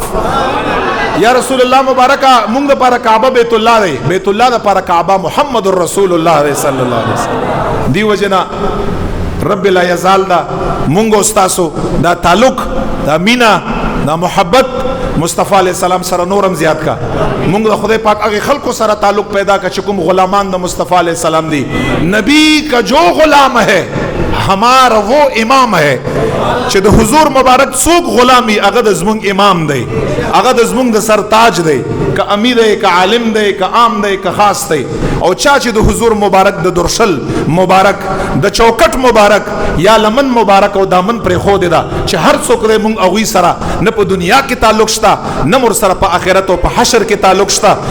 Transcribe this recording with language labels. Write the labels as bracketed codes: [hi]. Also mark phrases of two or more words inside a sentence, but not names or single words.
[ps] یا رسول الله مبارکه مونږ لپاره کعبه بیت الله دی، بیت الله لپاره کعبه محمد رسول الله [ar] صلی الله علیه وسلم. [ps] دی وجنا [ar] رب لا یزال [ps] دا مونږ استاسو دا تعلق دا مینا دا محبت مصطفی [ar] علیہ السلام [ps] سره نورم زیات کا. مونږ د خدای پاک هغه خلکو سره تعلق پیدا کا چې کوم غلامان د مصطفی [ar] علیہ السلام [ps] دی. [ur] نبی کا جو غلام ہے ہمارا وہ امام ہے. [ps] چې د حضور مبارک څوک غلامی هغه د زمونږ امام دی، هغه د زمونږ د سر تاج دی. که امیر دی، که عالم دی، که عام دی، که خاص دی. او چا چې د حضور مبارک د درشل مبارک د چوکټ مبارک یا لمن مبارک او دامن پر خو دی دا چې هر څوک دې مونږ هغوی سره نه په دنیا کې تعلق شته نه مور سره په آخرت او په حشر کې تعلق شته.